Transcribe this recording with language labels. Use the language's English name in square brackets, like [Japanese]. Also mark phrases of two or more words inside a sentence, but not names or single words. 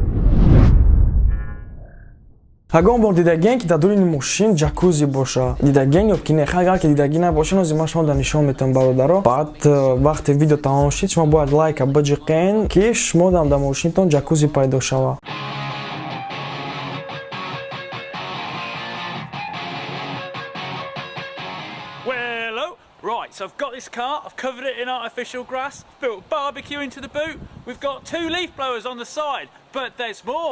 [Tajik] Ягон бор дидагиен ки дар дурини мошин ҷакузи боша дидагиен ё ки не агар ки дидагӣ набошен ҳозир ман шуморо нишон метавам бародаро баъд вақте видео тамом шид шумо бояд лайка биҷиқен ки шумо дар мошинтон ҷакузи пайдо шава. [English] Right, so I've got this car, I've covered it in artificial grass, built a barbecue into the boot, we've got 2 leaf blowers on the side, but there's more.